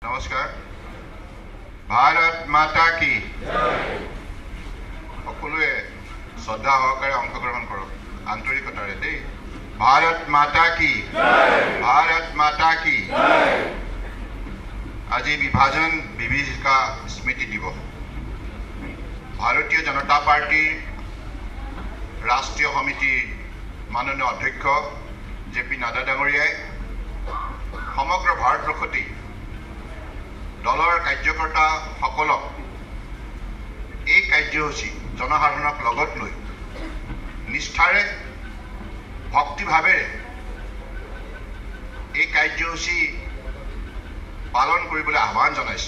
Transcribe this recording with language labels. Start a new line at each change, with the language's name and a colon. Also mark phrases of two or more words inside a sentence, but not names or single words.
Hindi: नमस्कार। भारत माता की
Assamese: সকলোৱে শ্ৰদ্ধা সহকাৰে অংশগ্ৰহণ কৰক আন্তৰিকতাৰে দেই।
Hindi: भारत माता की भारत माता की।
Assamese: আজি বিভাজন বিভীষিকা স্মৃতি দিৱস। ভাৰতীয় জনতা পাৰ্টিৰ ৰাষ্ট্ৰীয় সমিতিৰ মাননীয় অধ্যক্ষ জে.পি. নাড্ডা ডাঙৰীয়াই সমগ্ৰ ভাৰতবৰ্ষতে দলৰ কাৰ্যকৰ্তাসকলক এই কাৰ্যসূচী জনসাধাৰণক লগত লৈ নিষ্ঠাৰে ভক্তিভাৱেৰে এই কাৰ্যসূচী পালন কৰিবলৈ আহ্বান জনাইছে।